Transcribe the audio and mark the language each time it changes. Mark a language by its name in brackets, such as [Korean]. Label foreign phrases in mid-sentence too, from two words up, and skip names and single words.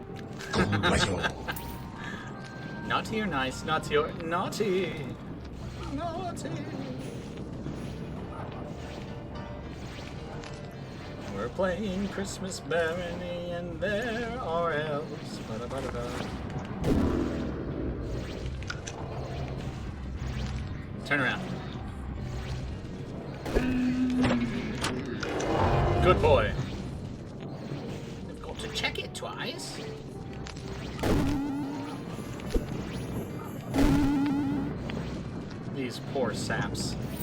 [English] Naughty or nice, naughty or naughty. Naughty. We're playing Christmas Barony and there are elves. Ba-da-ba-da-da. Turn around. Good boy. Difficulty. check it twice. These poor saps.